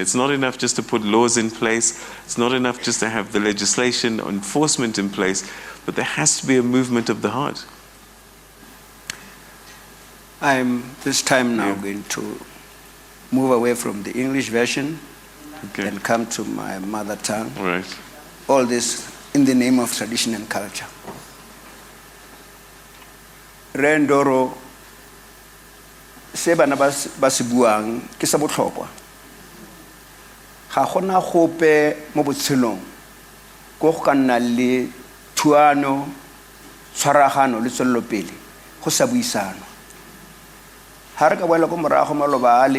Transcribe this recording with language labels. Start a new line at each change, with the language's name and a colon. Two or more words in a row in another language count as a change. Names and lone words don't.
English: It's not enough just to put laws in place. It's not enough just to have the legislation or enforcement in place, but there has to be a movement of the heart. I'm this time now going to move away from the English version and come to my mother tongue. Right. All this in the name of tradition and culture.
Tswana: Rendoro se bana ba se buang ke sa botlhokwa ga gona gope mo botshelong go go ka nna le thuano tshwaragano le tswelelopele go sa buisana ha re ka boela go morago maloba a